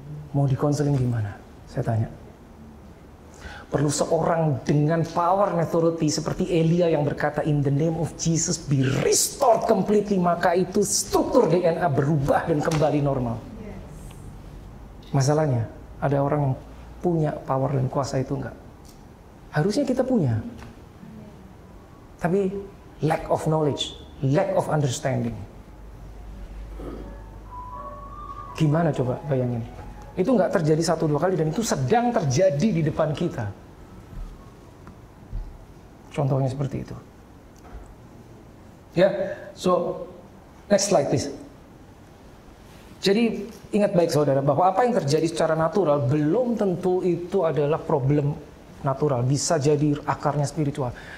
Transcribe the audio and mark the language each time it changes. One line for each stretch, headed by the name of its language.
Indonesian: Mau dikonseling gimana? Saya tanya. Perlu seorang dengan
English: power and authority
Indonesian: seperti Elia yang berkata,
English: in the name of Jesus be restored completely.
Indonesian: Maka itu struktur DNA berubah dan kembali normal. Masalahnya, ada orang yang punya power dan kuasa itu enggak. Harusnya kita punya. Tapi
English: lack of knowledge, lack of understanding.
Indonesian: Gimana coba bayangin? Itu nggak terjadi 1-2 kali dan itu sedang terjadi di depan kita. Contohnya seperti itu. Ya,
English: so next slide please.
Indonesian: Jadi ingat baik saudara bahwa apa yang terjadi secara natural belum tentu itu adalah problem natural, bisa jadi akarnya spiritual.